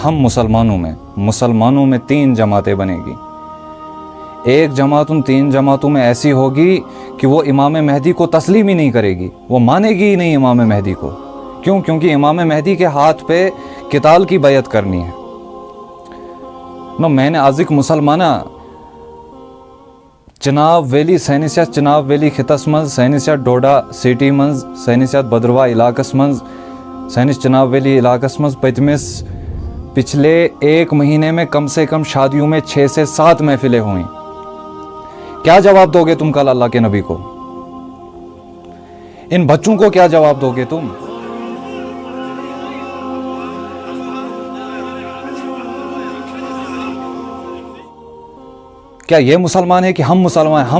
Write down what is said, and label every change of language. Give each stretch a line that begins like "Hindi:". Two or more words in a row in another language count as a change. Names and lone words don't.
Urdu: ہم مسلمانوں میں 3 جماعتیں بنیں گی۔ ایک جماعت ان 3 جماعتوں میں ایسی ہوگی کہ وہ امام مہدی کو تسلیم ہی نہیں کرے گی، وہ مانے گی ہی نہیں امام مہدی کو۔ کیوں؟ کیونکہ امام مہدی کے ہاتھ پہ قتال کی بیعت کرنی ہے۔ میں نے
Kashmiri: آزک مسلمانہ چناب ویلی سینسیات چناب ویلی خطس منز سینسیات ڈوڈا سٹی منز سینسیات بدروا علاقس منز سینس
Urdu: چناب ویلی علاقس منز پچھلے 1 مہینے میں کم سے کم شادیوں میں 6 سے 7 محفلیں ہوئیں۔ کیا جواب دو گے تم کل اللہ کے نبی کو؟ ان بچوں کو کیا جواب دو گے تم؟ کیا یہ مسلمان ہے کہ ہم مسلمان ہیں؟